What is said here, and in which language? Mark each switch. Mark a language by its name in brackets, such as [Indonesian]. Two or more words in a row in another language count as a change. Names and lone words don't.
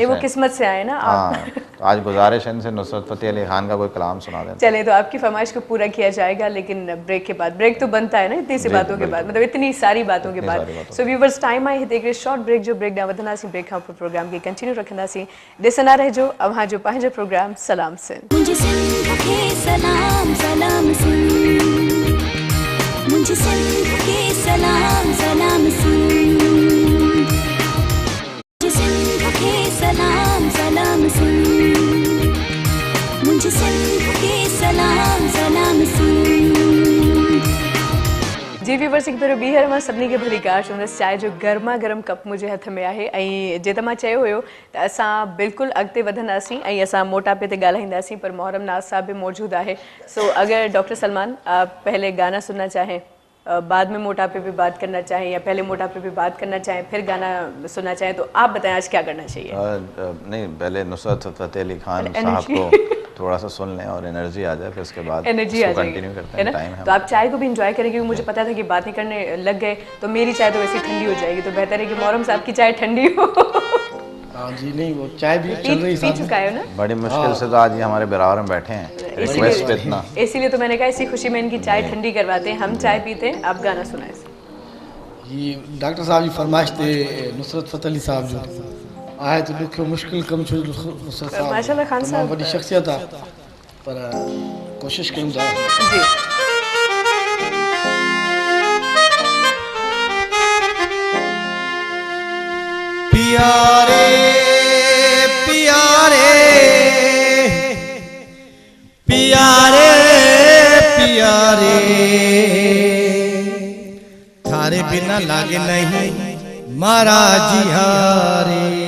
[Urdu] وہ قسمت سے آئے نا. ہاں، تو آج گزارش ہے ان سے نصرت فتح علی خان کا کوئی کلام سنا دیں. چلے، تو آپ کی فرمائش کو پورا کیا جائے گا، لیکن بریک کے بعد. بریک تو بنتا ہے نا اتنی سی باتوں کے بعد، مطلب اتنی ساری باتوں کے بعد. [English] So viewers, [Urdu] ٹائم آئی ہے [English] short break, [Sindhi] जो [English] break down [Sindhi] वधना सी ब्रेक पर प्रोग्राम के कंटिन्यू रखना सी ॾिसंदा रहिजो अव्हां जो पंहिंजो प्रोग्राम सलाम सिंध। [Urdu] مجھے سندھ کے سلام سلام سندھ، مجھے سندھ کے سلام سلام سندھ، مجھے سندھ کے سلام سلام سندھ، مجھے سندھ کے سلام سلام سندھ. [Sindhi] जी व्यूवर्स, एक भेरो ॿीहर मां सभिनी खे भली काश हुन चांहि जो गर्मा गर्म कप मुंहिंजे हथ में आहे। ऐं जीअं त मां चयो हुयो त असां बिल्कुलु अॻिते वधंदासीं ऐं असां मोटापे ते ॻाल्हाईंदासीं, पर मोहरम नाज़ साहब भी मौजूद आहे। [Urdu] سو اگر ڈاکٹر سلمان آپ پہلے گانا سننا چاہیں، بعد میں موٹاپے پہ بات کرنا چاہیں، یا پہلے موٹاپے پہ بات کرنا چاہیں پھر گانا سننا چاہیں، تو آپ بتائیں آج کیا کرنا چاہیے? نہیں، پہلے نصرت فتح علی خان صاحب کو تھوڑا سا سن لیں اور انرجی آ جائے، پھر اس کے بعد انرجی آ جائے گی, کنٹینیو کرتے ہیں۔ ٹائم ہے تو آپ چائے کو بھی انجوائے کریں گے، کیونکہ مجھے پتا تھا کہ بات نہیں کرنے لگ گئے تو میری چائے تو ویسے ٹھنڈی ہو جائے گی، تو بہتر ہے کہ محرم صاحب کی چائے ٹھنڈی ہو. ہاں جی، نہیں وہ چائے بھی چل رہی پی چکا ہے نا. بڑی مشکل سے تو آج یہ ہمارے برابر میں بیٹھے ہیں، ریکویسٹ پہ اتنا, اسی لیے تو میں نے کہا اسی خوشی میں ان کی چائے ٹھنڈی کرواتے ہیں۔ ہم چائے پیتے ہیں، آپ گانا سنائے. [Sindhi] ये डॉक्टर साहब जी फरमाइश थे नुसरत फतेह अली साहब जो आए तो ॾुखियो मुश्किल कम छो नुसरत साहब माशाल्लाह खान साहब वॾी शख्सियत आहे, पर कोशिश कयूं था। जी [Urdu] پیارے پیارے پیارے پیارے بنا لاگے نہیں مہاراج ہارے.